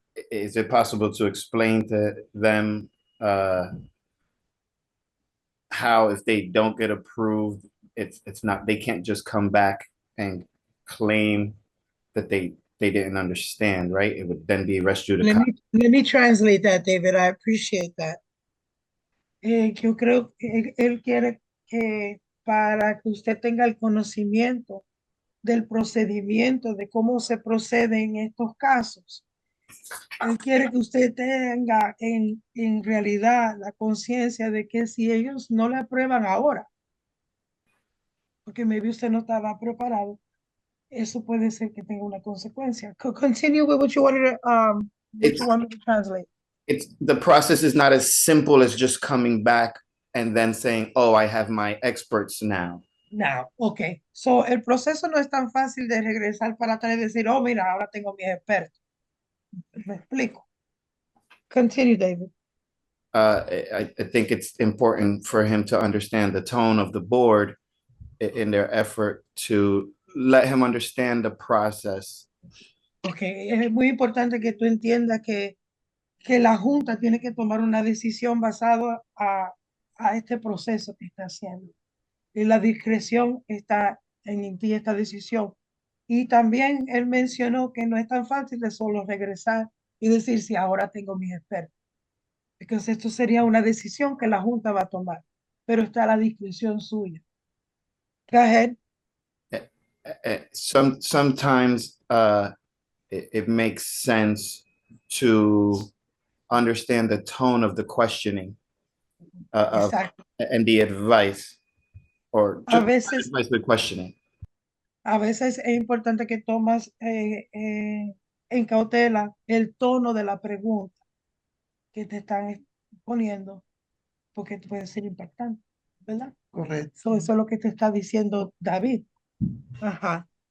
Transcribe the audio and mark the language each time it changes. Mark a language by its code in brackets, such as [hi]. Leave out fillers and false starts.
[en] Is it possible to explain to them how if they don't get approved, it's not, they can't just come back and claim that they didn't understand, right? It would then be res judicata. Let me translate that, David. I appreciate that. [es] Yo creo que él quiere que para que usted tenga el conocimiento del procedimiento, de cómo se procede en estos casos. Él quiere que usted tenga en realidad la conciencia de que si ellos no le aprueban ahora, porque [en] maybe [es] usted no estaba preparado, eso puede ser que tenga una consecuencia. [en] Continue with what you wanted to, what you want me to translate. The process is not as simple as just coming back and then saying, oh, I have my experts now. Now, okay. [es] So, el proceso no es tan fácil de regresar para atrás y decir, oh, mira, ahora tengo mis expertos. Me explico. [en] Continue, David. I think it's important for him to understand the tone of the board in their effort to let him understand the process. [es] Okay, es muy importante que tú entiendas que la Junta tiene que tomar una decisión basada a este proceso que está haciendo. Y la discreción está en ti, esta decisión. Y también él mencionó que no es tan fácil de solo regresar y decir si ahora tengo mis expertos. Porque esto sería una decisión que la Junta va a tomar, pero está a la discreción suya. [en] Go ahead. Sometimes it makes sense to understand the tone of the questioning and the advice, or [es] A [en] just [es] veces, [en] advice with questioning. [es] a veces es importante que tomas en cautela el tono de la pregunta que te están poniendo, porque puede ser impactante, ¿verdad? Correcto. So, eso es lo que te está diciendo David. Ajá.